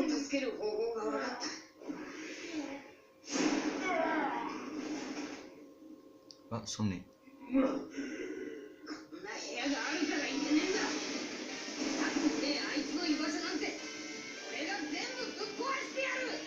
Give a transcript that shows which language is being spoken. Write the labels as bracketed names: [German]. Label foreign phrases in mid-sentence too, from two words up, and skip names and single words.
[Japanese] ける方法が分かった。 [French] Ah, son nez. [Japanese] こんな部屋があるからいけねえんだ。多分ねあいつの居場所なんて俺が全部ぶっ壊してやる。